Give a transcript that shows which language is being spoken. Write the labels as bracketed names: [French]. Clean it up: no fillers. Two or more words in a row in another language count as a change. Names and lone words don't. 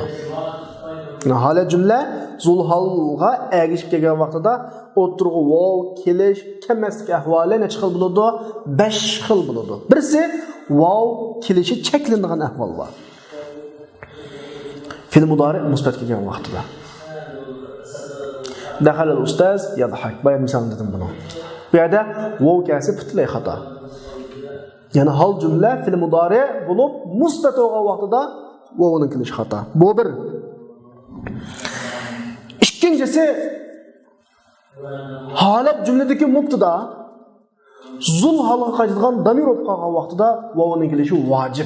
[Uzbek] Holat jumla zulhalga ergishib kelgan vaqtida o'tirg'i vov kelish kemaslik ahvoli necha xil bo'ladi? 5 xil bo'ladi. Birisi vov kelishi cheklangan ahvol bor. Fe'l mudori musbat kelgan vaqtida. [Arabic] دخل الأستاذ يضحك. [Uzbek] Bayan misol dedim buni. Bu yerda vov kelsa butunlay xato. Ya'ni hal jumla fe'l mudori bo'lib musbat bo'lgan vaqtida vovning kelishi xato. Bu bir. İkincisi holat jumladagi mubtada zul halga qaytadigan damir bo'lib qolgan vaqtida vovning kelishi vojib.